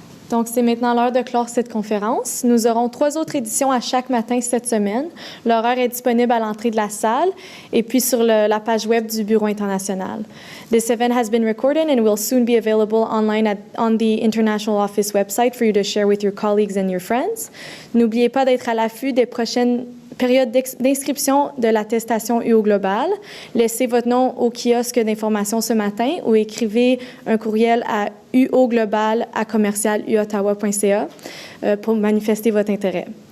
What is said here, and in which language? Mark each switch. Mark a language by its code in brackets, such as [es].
[fr] Donc, c'est maintenant l'heure de clore cette conférence. Nous aurons 3 autres éditions à chaque matin cette semaine. L'horaire est disponible à l'entrée de la salle et puis sur la page web du Bureau international. [en] This event has been recorded and will soon be available online on the International Office website for you to share with your colleagues and your friends. [fr] N'oubliez pas d'être à l'affût des prochaines période d'inscription de l'attestation UO Global. Laissez votre nom au kiosque d'information ce matin ou écrivez un courriel à uoglobal@commercialuottawa.ca pour manifester votre intérêt.